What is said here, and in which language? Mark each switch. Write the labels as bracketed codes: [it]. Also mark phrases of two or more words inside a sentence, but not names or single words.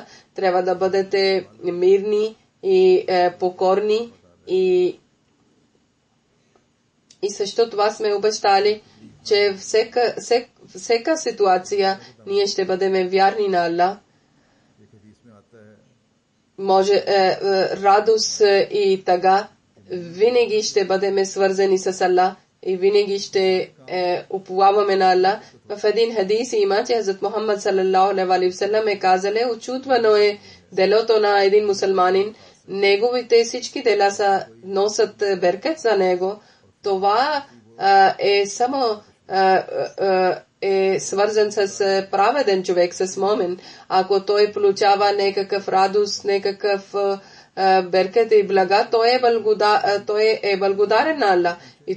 [bg] Трябва да бъдете мирни и покорни и също това сме обещали, че всека ситуация ние ще бъдем вярни на Аллах. Може радост и тъга винаги ще бъдем свързани с Аллах и винаги ще уповаваме на Аллах. В един хадис има, че Хазрат Мухаммад [ar] صلى الله عليه وسلم [bg] е казали, очудвано е делото на един мусулманин, неговите всички дела са носят беркет за него. Това е само е свързан с праведен човек, с момент. Ако той получава някакъв радост, някакъв беркет и блага, той е благодарен на Аллах.